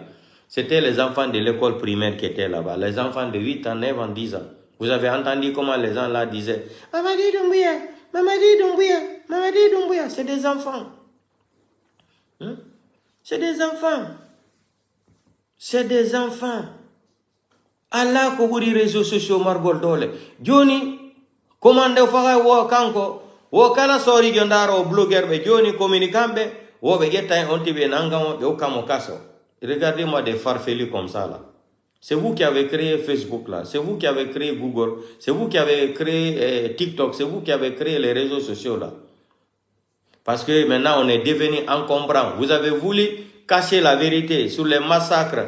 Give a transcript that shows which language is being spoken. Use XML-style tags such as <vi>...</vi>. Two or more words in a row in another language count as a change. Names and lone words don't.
<fr>C'était les enfants de l'école primaire qui étaient là-bas. Les enfants de 8 ans, 9 ans, 10 ans. Vous avez entendu comment les gens là disaient « Mamadi Doumbouya, Mamadi Doumbouya, Mamadi Doumbouya ». C'est des enfants. C'est des enfants. C'est des enfants.</fr> <ff>Allah ko wuri</ff> <fr>réseaux sociaux</fr> <ff>margol dole. Joni, commande faga wo kanko, wo kala sori gondaro blogueur be joni communicambe, wo be getta on tibe nangamo be okamo kaso.</ff> <fr>Regardez-moi des farfelus comme ça là. C'est vous qui avez créé Facebook là. C'est vous qui avez créé Google. C'est vous qui avez créé TikTok. C'est vous qui avez créé les réseaux sociaux là. Parce que maintenant on est devenu encombrant. Vous avez voulu cacher la vérité sur les massacres.</fr>